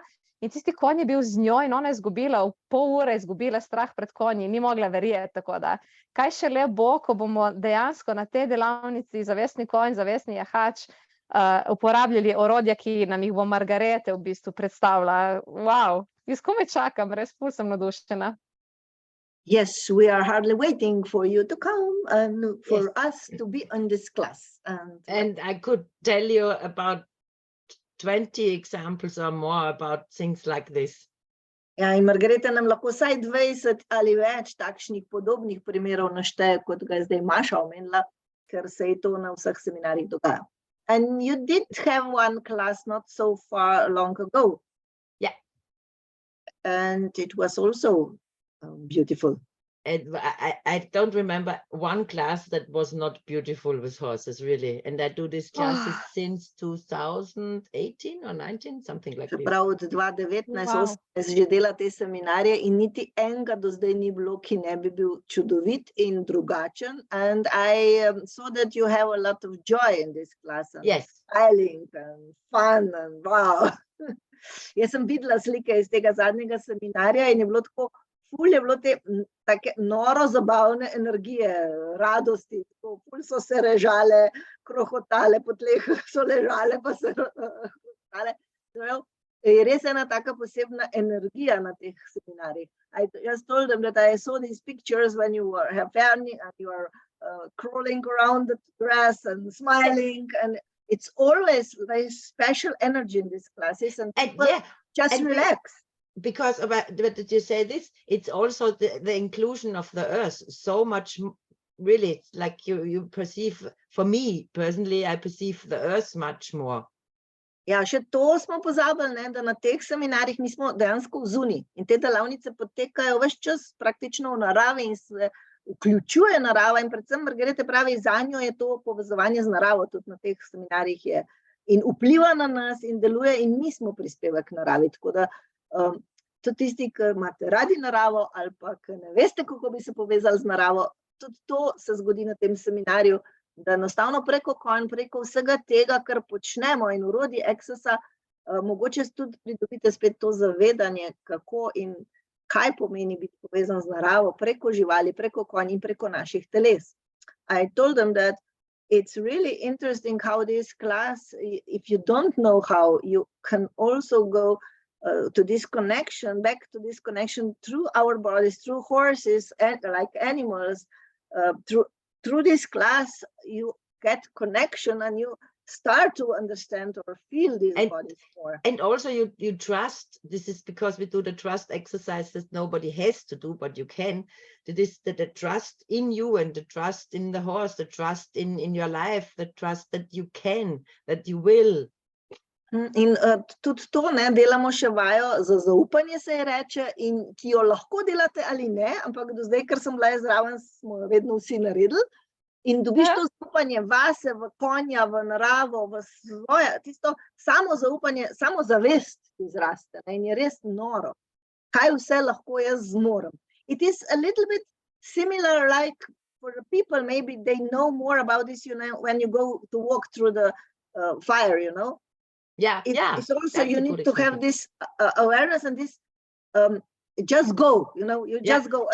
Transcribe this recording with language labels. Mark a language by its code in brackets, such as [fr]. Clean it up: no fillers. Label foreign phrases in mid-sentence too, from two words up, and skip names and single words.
[sl] In tisti konj je bil z njo in ona je izgubila, v pol ure je izgubila strah pred konji, ni mogla verjeti, tako da. Kaj šele bo, ko bomo dejansko na tej delavnici zavestni konj, zavestni jahač uporabljali orodja, ki nam jih bo Margarete v bistvu predstavila. Wow, jaz komaj čakam, res ful sem navdušena. [en] Yes, we are hardly waiting for you to come and for us to be on this class. And I could tell you about 20 examples or more about things like this. [sl] Ja, in Margareta nam lahko vsaj 20 ali več takšnih podobnih primerov našteje, kot ga je zdaj Maša omenila, ker se je to na vseh seminarjih dogaja. [en] And you did have one class not so far long ago. Yeah. And it was also beautiful. And I don't remember one class that was not beautiful with horses, really. And I do these classes since 2018 or 19, something like this. [sl] Prav od 2019 že dela te seminarje in niti enega do zdaj ni bilo, ki ne bi bil čudovit in drugačen. [en] And I saw that you have a lot of joy in this class. And smiling and fun and wow. [sl] Jaz sem videla slike iz tega zadnjega seminarja in je bilo tako, ful je bilo te take noro zabavne energije, radosti, ful so se režale, krohotale, po tleh so ležale, pa se krohotale. Je res ena taka posebna energija na teh seminarjih. [en] I just told them that I saw these pictures when you have fun and you are crawling around the grass and smiling, and it's always very special energy in these classes, and people just relax. Because what did you say this? It's also the inclusion of the earth so much, really, like you perceive, for me personally, I perceive the earth much more. [sl] Ja, še to smo pozabili, ne, da na teh seminarjih mi smo dejansko vzuni in te delavnice potekajo ves čas praktično v naravi in se vključuje narava in predvsem Margarete pravi, zanjo je to povezovanje z naravo, tudi na teh seminarjih je in vpliva na nas in deluje in mi smo prispevek naravi, tako da tudi tisti, ki imate radi naravo ali pa ki ne veste, kako bi se povezali z naravo, tudi to se zgodi na tem seminarju, da enostavno preko konj, preko vsega tega, kar počnemo in orodij Accessa, mogoče tudi pridobite spet to zavedanje, kako in kaj pomeni biti povezan z naravo, preko živali, preko konj in preko naših teles. [en] I told them that it's really interesting how this class, if you don't know how, you can also go to this connection, back to this connection through our bodies, through horses, and like animals, through this class, you get connection and you start to understand or feel these bodies more. And also you trust, this is because we do the trust exercise that nobody has to do, but you can. That is the trust in you and the trust in the horse, the trust in your life, the trust that you can, that you will. [sl] In tudi to ne, delamo še vajo za zaupanje, se je reče, in ki jo lahko delate ali ne, ampak do zdaj, ker sem bila zraven, smo vedno vsi naredili. In dobiš to zaupanje vase, v konja, v naravo, v svoje, tisto samo zaupanje, samo zavest izraste. Ne, in je res noro. Kaj vse lahko jaz zmorem. [en] It is a little bit similar like for the people, maybe they know more about this, you know, when you go to walk through the fire, you know. Yeah, it's also you need to have this awareness and this just go, you know, you just go.